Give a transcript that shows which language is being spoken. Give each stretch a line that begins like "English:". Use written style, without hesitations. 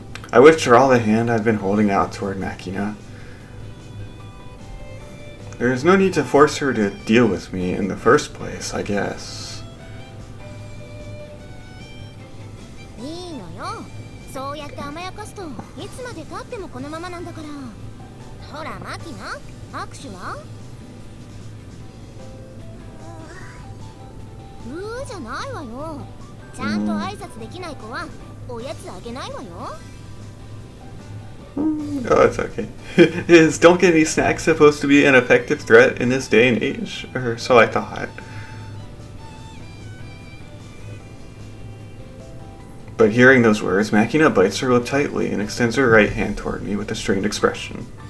English: I withdraw the hand I've been holding out toward Makina. There is no need to force her to deal with me in the first place, I guess.
Japanese: いいのよ。そうやって甘やかすといつまで経ってもこのままなんだから。ほらマキナ、握手は？じゃないわよ。ちゃんと挨拶できない子はおやつあげないわよ。
English: Oh, it's okay. Is don't get any snacks supposed to be an effective threat in this day and age? Or so I thought. But hearing those words, Makina bites her lip tightly and extends her right hand toward me with a strained expression.